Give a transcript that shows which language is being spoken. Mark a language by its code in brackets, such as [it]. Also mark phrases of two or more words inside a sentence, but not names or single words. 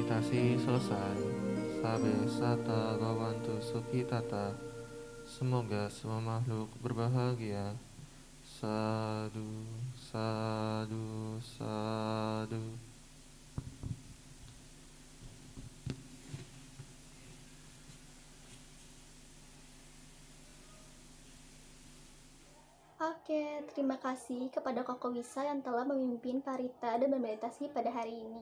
[id] sesi selesai. [pi] Sabe sata bawantu sukitata. [id] Semoga semua makhluk berbahagia. [pi] Sadu, sadu, sadu. [id] Oke, terima kasih kepada Koko Wisa yang telah memimpin Parita dan bermeditasi pada hari ini.